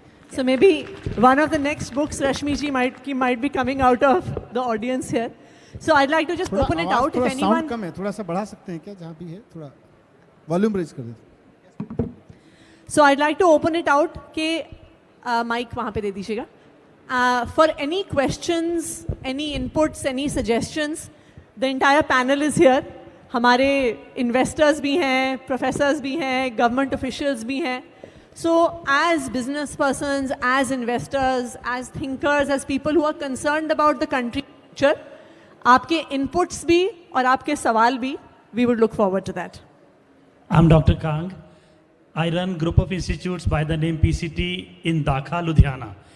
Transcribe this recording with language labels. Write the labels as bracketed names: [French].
[English] So maybe one of the next books, Rashmi ji, might be coming out of the audience here. So I'd like to just open it out. If anyone, [Hindi] कम है, थोड़ा सा बढ़ा सकते हैं क्या, जहाँ भी है थोड़ा वॉल्यूम रेज कर देते. [English] So I'd like to open it out [Hindi] कि mic वहाँ पे दे दीजिएगा. [English] For any questions, any inputs, any suggestions, the entire panel is here. [Hindi] हमारे investors भी हैं, professors भी हैं, government officials भी हैं. [English] So as business persons, as investors, as thinkers, as people who are concerned about the country's future, [Hindi] आपके inputs भी और आपके सवाल भी, [English] we would look forward to that. I'm Dr. Kang. I run group of institutes by the name PCT in Dhaka, Ludhiana.